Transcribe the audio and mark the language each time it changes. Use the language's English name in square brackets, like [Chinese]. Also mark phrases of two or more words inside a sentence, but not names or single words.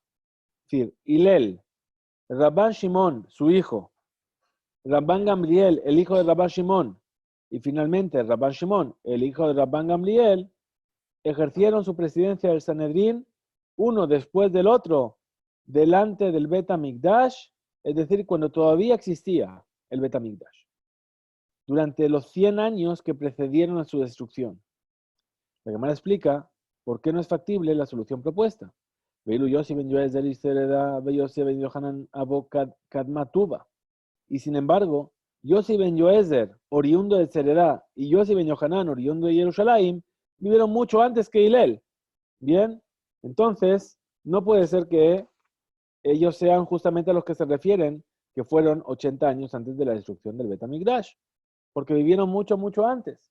[Spanish] Es decir, Hilel, Rabban Shimon, su hijo, Rabban Gamliel, el hijo de Rabban Shimon, y finalmente Rabban Shimon, el hijo de Rabban Gamliel, ejercieron su presidencia del Sanedrín uno después del otro, delante del Bet HaMikdash, es decir, cuando todavía existía el Bet HaMikdash, durante los 100 años que precedieron a su destrucción. La Gemara explica por qué no es factible la solución propuesta. Y sin embargo, Yossi ben Yoezer, oriundo de Seredá, y Yossi ben Yohanan, oriundo de Jerusalén, vivieron mucho antes que Hilel. Bien, entonces no puede ser que ellos sean justamente a los que se refieren, que fueron 80 años antes de la destrucción del Bet HaMikdash, porque vivieron mucho, mucho antes.